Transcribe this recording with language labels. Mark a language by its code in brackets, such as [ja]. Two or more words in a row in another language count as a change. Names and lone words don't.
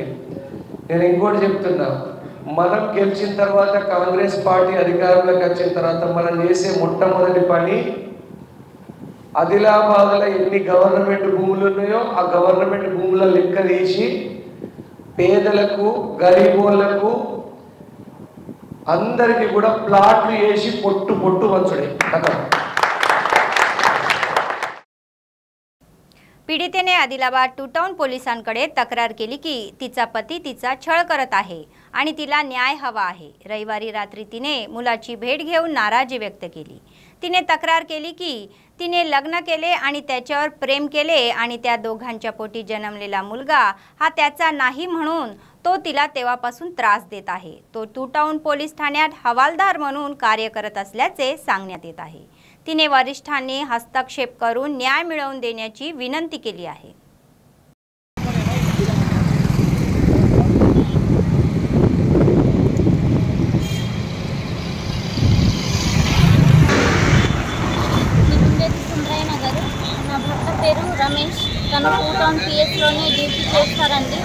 [te] నేను ఇంకోటి చెప్తున్నా, మనం గెలిచిన తర్వాత కాంగ్రెస్ పార్టీ అధికారంలోకి వచ్చిన తర్వాత మనం చేసే మొట్టమొదటి పని ఆదిలాబాద్లో ఎన్ని గవర్నమెంట్ భూములు ఉన్నాయో ఆ గవర్నమెంట్ భూముల లెక్క తీసి పేదలకు గరీబోళ్లకు అందరికీ కూడా ప్లాట్లు వేసి పొట్టు పొట్టు వంచుడే కథ। [mr] पीडितेने आदिलाबाद टू टाउन पोलिसांकडे तक्रार केली की तिचा पती तिचा छळ करत आहे आणि तिला न्याय हवा आहे। रविवारी रात्री तिने मुलाची भेट घेऊन नाराजी व्यक्त केली। तिने तक्रार केली की तिने लग्न केले आणि त्याच्यावर प्रेम केले आणि त्या दोघांच्या पोटी जन्मलेला मुलगा हा त्याचा नाही म्हणून तो तिला तेव्हापासून त्रास देत आहे। तो टू टाउन पोलीस ठाण्यात हवालदार म्हणून कार्य करत असल्याचे सांगण्यात येत आहे। तिने वरिष्ठांनी हस्तक्षेप करून न्याय मिळवून देण्याची विनंती केली आहे। [te] రమేష్ తన టూ టౌన్ పిఎస్లోనే డ్యూటీ చేస్తారండి।